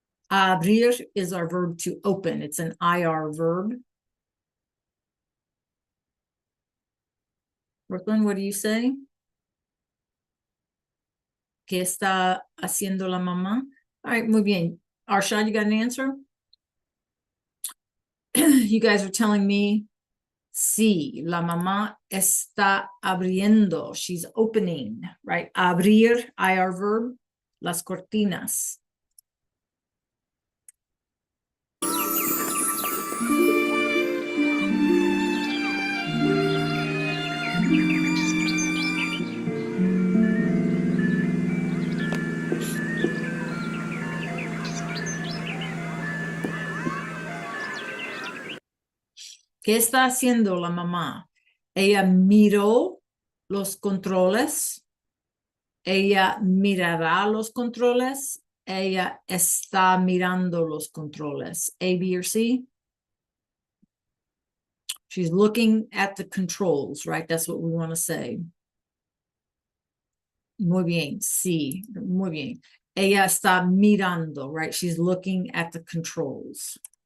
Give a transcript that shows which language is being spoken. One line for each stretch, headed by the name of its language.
English: Abrir is our verb to open. It's an IR verb. Brooklyn, what do you say?
Spanish: ¿Qué está haciendo la mamá? All right, muy bien.
English: Arshad, you got an answer? You guys are telling me
Spanish: sí, la mamá está abriendo.
English: She's opening, right?
Spanish: Abrir, IR verb, las cortinas. ¿Qué está haciendo la mamá? Ella miró los controles. Ella mirará los controles. Ella está mirando los controles.
English: A, B, or C? She's looking at the controls, right? That's what we want to say.
Spanish: Muy bien, sí, muy bien. Ella está mirando, right?
English: She's looking at the controls.